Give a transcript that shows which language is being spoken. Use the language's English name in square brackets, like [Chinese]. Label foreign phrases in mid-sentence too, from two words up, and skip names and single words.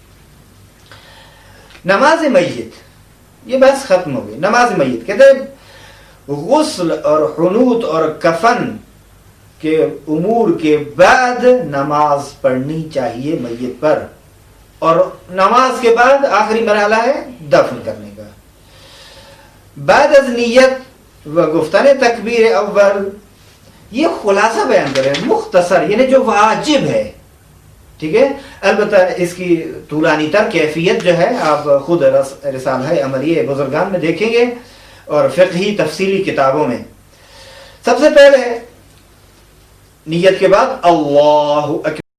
[Urdu] نماز میت، یہ بحث ختم ہو گئی۔ نماز میت کہتے ہیں غسل اور حنوط اور کفن کے امور کے بعد نماز پڑھنی چاہیے میت پر، اور نماز کے بعد آخری مرحلہ ہے دفن کرنے کا۔ [Persian] بعد از نیت و گفتن تکبیر اول، [Urdu] یہ خلاصہ بیان کریں مختصر، یعنی جو واجب ہے، ٹھیک ہے۔ البتہ اس کی طولانی تر کیفیت جو ہے آپ خود رسالہ عملیہ بزرگان میں دیکھیں گے اور فقہی تفصیلی کتابوں میں۔ سب سے پہلے نیت کے بعد [Arabic] اللہ اکبر